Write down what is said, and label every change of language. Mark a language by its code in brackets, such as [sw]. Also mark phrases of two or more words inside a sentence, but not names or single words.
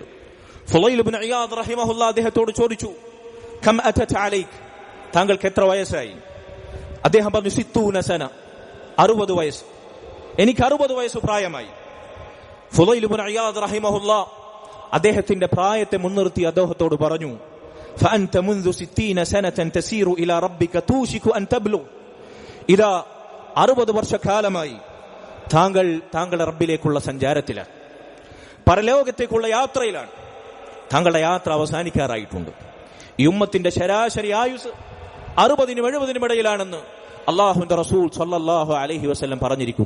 [ml] ഫുളൈൽ ഇബ്നു ഇയാദ് റഹിമഹുല്ലാ അദ്ദേഹത്തോട് ചോദിച്ചു, [ar] كم أتت عليك, [ml] താങ്കൾക്ക് എത്ര വയസ്സായി? അദ്ദേഹം പറഞ്ഞു, 60 സന, 60 വയസ്സ്, എനിക്ക് 60 വയസ്സ് പ്രായമായി. ഫുളൈൽ ഇബ്നു ഇയാദ് റഹിമഹുല്ലാ അദ്ദേഹത്തിന്റെ പ്രായത്തെ മുൻനിർത്തി അദ്ദേഹത്തോട് പറഞ്ഞു, [ar] فأنت منذ 60 سنة تسير إلى ربك توشك أن تبلغ, [ml] ഇതാ 60 വർഷക്കാലമായി താങ്കളുടെ റബ്ബിലേക്കുള്ള സഞ്ചാരത്തിലാണ്, പരലോകത്തേക്കുള്ള യാത്രയിലാണ്. താങ്കളുടെ യാത്ര അവസാനിക്കാറായിട്ടുണ്ട്. ഈ ഉമ്മത്തിന്റെ ശരാശരി ആയുസ് 60-നും 70-നും ഇടയിലാണെന്ന് അല്ലാഹുവിന്റെ റസൂൽ [ar] صلى الله عليه وسلم [ml] പറഞ്ഞിരിക്കുന്നു.